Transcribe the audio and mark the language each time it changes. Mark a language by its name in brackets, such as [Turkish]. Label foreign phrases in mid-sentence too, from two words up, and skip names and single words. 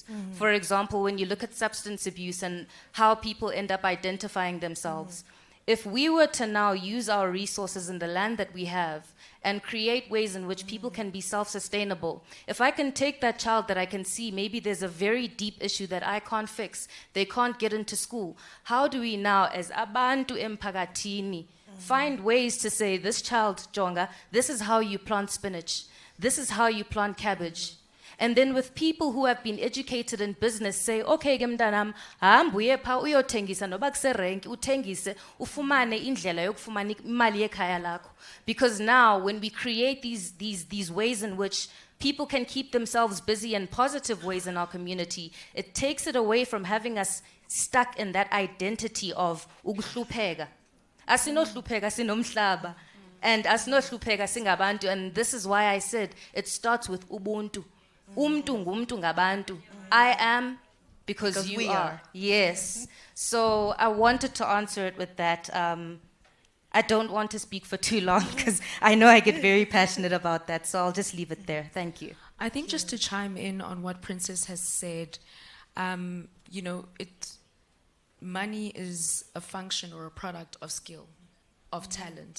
[English] For example, when you look at substance abuse and how people end up identifying themselves, if we were to now use our resources in the land that we have and create ways in which people can be self-sustainable, if I can take that child that I can see, maybe there's a very deep issue that I can't fix, they can't get into school, how do we now, as [Xhosa] abantu emphakathini, [English] find ways to say, this child, Jonga, this is how you plant spinach, this is how you plant cabbage. And then with people who have been educated in business, say, [Xhosa] okay, gemdanam, hambuye pha uyothengisa noba kuserenki uthengise ufumane indlela yokufumana imali ekhaya lakho. [English] Because now when we create these ways in which people can keep themselves busy in positive ways in our community, it takes it away from having us stuck in that identity of ukuhlupheka. [Xhosa] Asinohlupheka sinomhlaba. And asinohlupheka singabantu. [English] And this is why I said it starts with ubuntu. [Xhosa] Umntu ngumntu ngabantu. [English] I am because you we are. Yes. So I wanted to answer it with that. I don't want to speak for too long because I know I get very passionate about that. So I'll just leave it there. Thank you. I think just to chime in on what Princess has said, you know, money is a function or a product of skill, of talent.